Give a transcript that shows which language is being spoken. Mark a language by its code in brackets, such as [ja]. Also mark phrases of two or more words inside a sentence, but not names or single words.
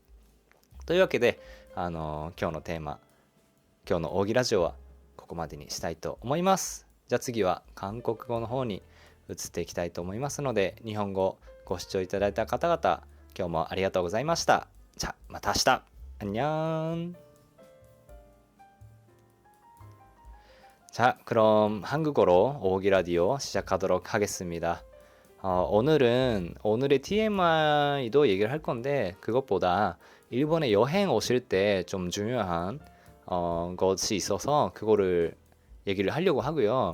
[ja] というわけで今日のテーマ、今日の奥義ラジオはここまでにしたいと思います。じゃあ次は韓国語の方に移っていきたいと思いますので、日本語ご視聴いただいた方々、今日もありがとうございました。じゃあまた明日。 [ko] 안녕。자, 그럼 한국어로 오기 라디오 시작하도록 하겠습니다. 오늘의 TMI도 얘기를 할 건데, 그것보다 일본에 여행 오실 때 좀 중요한 것이 있어서 그거를 얘기를 하려고 하고요.